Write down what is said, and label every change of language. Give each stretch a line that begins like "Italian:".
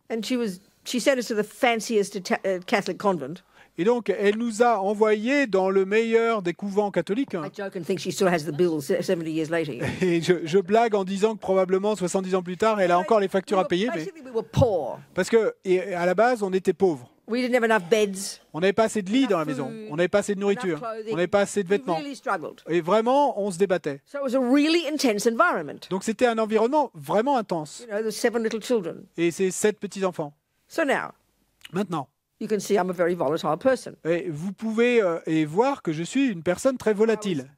English: and she sent us to the fanciest Catholic convent.
French: Et donc, elle nous a envoyés dans le meilleur des couvents catholiques.
English: I joke and think she still has the bills 70 years later.
French: Et je blague en disant que probablement 70 ans plus tard, elle a encore les factures à payer. Mais...
English: Basically, we were poor.
French: Parce que, et à la base, on était pauvres.
English: We didn't have enough beds.
French: On n'avait pas assez de lits dans la maison. On n'avait pas assez de nourriture. On n'avait pas assez de
English: We
French: vêtements.
English: really struggled.
French: Et vraiment, on se débattait.
English: So it was a really intense environment.
French: Donc c'était un environnement vraiment intense.
English: You know, the 7 little children.
French: Et ces 7 petits-enfants.
English: So now,
French: Maintenant,
English: you can see I'm a very volatile person.
French: et vous pouvez voir que je suis une personne très volatile.